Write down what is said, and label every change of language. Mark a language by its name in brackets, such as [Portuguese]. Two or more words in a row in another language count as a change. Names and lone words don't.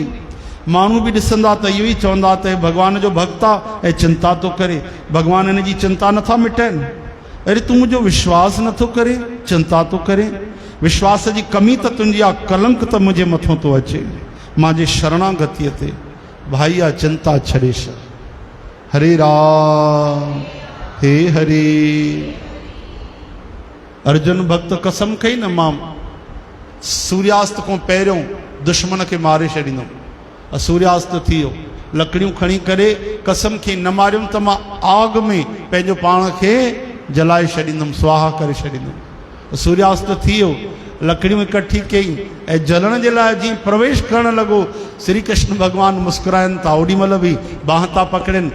[Sindhi] माण्हू बि ॾिसंदा त इहो ई चवंदा त भगवान जो भक्त आहे ऐं चिंता थो करे, भगवान हिन जी चिंता नथा मिटाइनि। अरे तूं मुंहिंजो विश्वास नथो करे, चिंता थो करे। विश्वास जी कमी त तुंहिंजी आहे, कलंक त मुंहिंजे मथां थो अचे। मुंहिंजे शरणागतीअ ते भाई आहे, चिंता छॾे छॾ। हरे राम हे हरे। अर्जुन भक्त कसम खई न मां सूर्यास्त खां पहिरियों दुश्मन खे मारे छॾींदुमि। सूर्यास्त थी वियो, लकड़ियूं खणी करे कसम खे न मारियुमि त मां आग में पंहिंजो पाण खे जलाए छॾींदुमि, स्वाहा करे छॾींदुमि। सूर्यास्त थी वियो, लकड़ियूं इकट्ठी कई ऐं जलण जे लाइ जीअं प्रवेश करणु लॻो, श्री कृष्ण भॻवान मुस्कुराइनि था, ओॾी महिल बि बाह था पकड़नि।